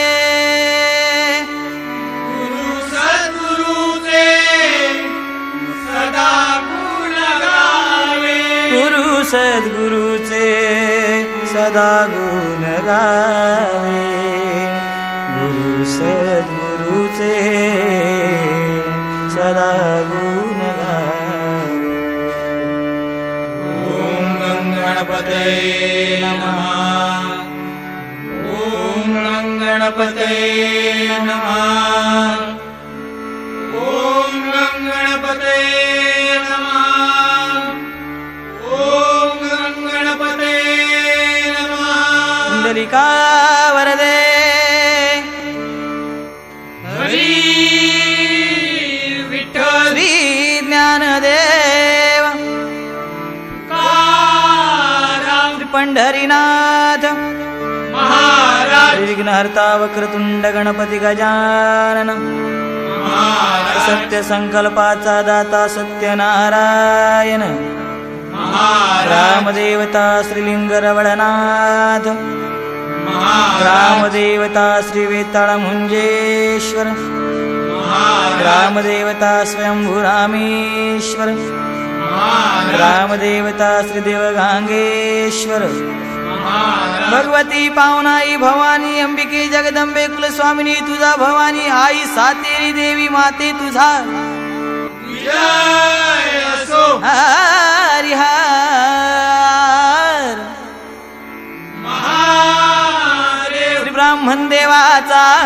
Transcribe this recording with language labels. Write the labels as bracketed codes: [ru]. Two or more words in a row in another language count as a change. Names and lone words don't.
[mr] गुरु सद्गुरुचे सदा गुण गावे, गुरु सद्गुरुचे सदा गुण गावे, गुरु सद्गुरुचे सदा गुण गावे. [sa] ओम गणपतये नमः, ओम गणपतये नमः, ओम गणपतये नमः, ओम गणपतये नमः. [mr] कुंडलिका वरदे हरी विठ्ठल श्री ज्ञानदेव तुकाराम श्री पंढरीनाथ महाराज, विघ्नहर्ता वक्रतुंड गणपती गजानन, महाराज, सत्य संकल्पाचा दाता सत्यनारायण, महाराज, रामदेवता श्रीलिंग रवळनाथ, महाराज, रामदेवता श्री वेताळ मुंजेश्वर, महाराज, रामदेवता स्वयंभू रामेश्वर, महाराज, रामदेवता श्री देवगांगेश्वर, महाराज, भगवती पावनाई भवानी अंबिके जगदंबे कुलस्वामिनी तुझा भवानी आई सातेरी देवी माते तुझा विजय असो. हरिहर महादेव श्री ब्राह्मण देवाचा